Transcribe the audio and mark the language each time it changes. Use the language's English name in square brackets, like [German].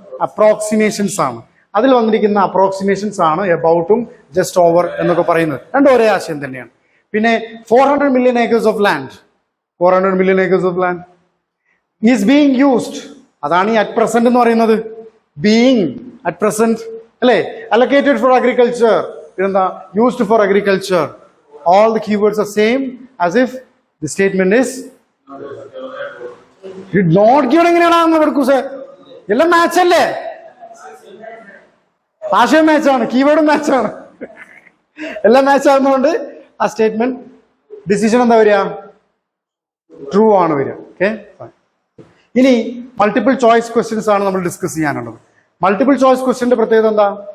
[Malayalam] Approximations ആണ്. അതിൽ വന്നിരിക്കുന്ന അപ്രോക്സിമേഷൻസ് ആണ് എബൌട്ടും ജസ്റ്റ് ഓവർ എന്നൊക്കെ പറയുന്നത്. രണ്ടും ഒരേ ആശയം തന്നെയാണ്. [English] പിന്നെ 400 million acres of land, 400 million acres of land is being used. [Malayalam] അതാണ് ഈ അറ്റ് പ്രസന്റ് എന്ന് പറയുന്നത്. ബീയിങ്, അറ്റ് പ്രസന്റ് അല്ലേ? [English] allocated for agriculture, പിന്നെന്താ? used for agriculture. All the keywords are same as if the statement is not given. [Malayalam] എങ്ങനെയാണ് കൊടുക്കൂസേ? എല്ലാം match അല്ലേ? ആശയം മാച്ചാണ്, കീവേഡും മാച്ചാണ്, എല്ലാം മാച്ച് ആകുന്നതുകൊണ്ട് ആ സ്റ്റേറ്റ്മെന്റ് ഡിസിഷൻ എന്താ വരിക? ട്രൂ ആണ് വരിക. ഓക്കെ. ഇനി മൾട്ടിപ്പിൾ ചോയ്സ് ക്വസ്റ്റ്യൻസ് ആണ് നമ്മൾ ഡിസ്കസ് ചെയ്യാനുള്ളത്. മൾട്ടിപ്പിൾ ചോയ്സ് ക്വസ്റ്റ്യന്റെ പ്രത്യേകത എന്താ?